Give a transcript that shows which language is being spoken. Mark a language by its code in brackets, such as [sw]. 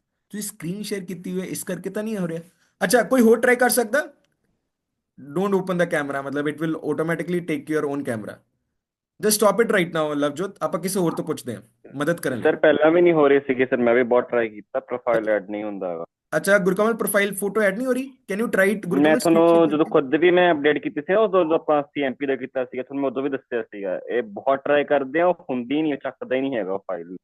[pa] ਤੁਸੀਂ screen share ਕੀਤੀ ਹੋਈ ਹੈ ਇਸ ਕਰਕੇ ਤਾਂ ਨਹੀਂ ਹੋ ਰਿਹਾ। ਅੱਛਾ, ਕੋਈ ਹੋਰ ਟਰਾਈ ਕਰ ਸਕਦਾ। [en] Don't open the camera, मतलब it will automatically take your own camera. Just stop it right now Lovejot, [pa] ਆਪਾਂ ਕਿਸੇ ਹੋਰ ਤੋਂ ਪੁੱਛਦੇ ਹਾਂ ਮਦਦ ਕਰਨ ਲਈ। ਸਰ ਪਹਿਲਾਂ ਵੀ ਨਹੀਂ ਹੋ ਰਹੀ ਸੀਗੀ ਸਰ, ਮੈਂ ਵੀ ਬਹੁਤ ਟਰਾਈ ਕੀਤਾ, ਪ੍ਰੋਫਾਈਲ ਐਡ ਨਹੀਂ ਹੁੰਦਾ ਹੈਗਾ। ਅੱਛਾ ਗੁਰਕਮਲ, ਪ੍ਰੋਫਾਈਲ ਫੋਟੋ ਐਡ ਨਹੀਂ ਹੋ ਰਹੀ, [en] can you try it [pa] ਮੈਂ ਗੁਰਕਮਲ? ਤੁਹਾਨੂੰ ਜਦੋਂ ਖੁਦ ਵੀ ਮੈਂ ਅਪਡੇਟ ਕੀਤੀ ਸੀ, ਉਦੋਂ ਆਪਾਂ ਸੀਐਮਪੀ ਦਾ ਕੀਤਾ ਸੀਗਾ, ਤੁਹਾਨੂੰ ਮੈਂ ਉਦੋਂ ਵੀ ਦੱਸਿਆ ਸੀਗਾ, ਇਹ ਬਹੁਤ ਟਰਾਈ ਕਰਦੇ ਆ, ਉਹ ਹੁੰਦੀ ਨਹੀਂ, ਚੱਕਦਾ ਹੀ ਨਹੀਂ ਹੈਗਾ ਉਹ ਫਾਈਲ।